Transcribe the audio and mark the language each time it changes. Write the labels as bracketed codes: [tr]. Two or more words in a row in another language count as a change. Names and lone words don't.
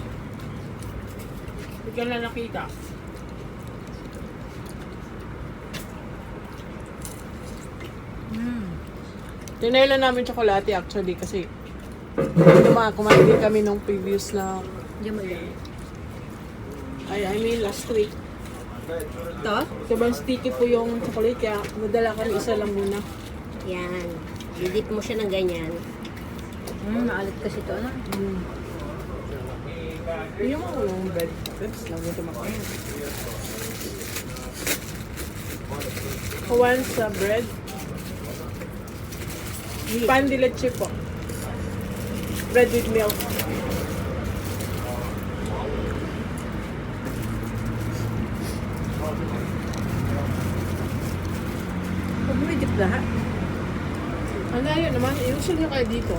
[tl] Hindi ka na nakita. Tinay lang namin tsokolate actually kasi kumain din kami nung previous na Diyan mo yan. [en] I mean last week. [tl] Ito? Sobrang sticky po yung chocolate kaya nadala kami isa lang muna. Yan. Didip mo siya ng ganyan. Maalat kasi ito. Ano? Yung mga walang bread chips lang ito makain. Kawan sa bread. Pan de leche po. [en] Bread with milk. [tl] Huwag mo i-dip lahat. Ano yun naman, iusul nyo kayo dito.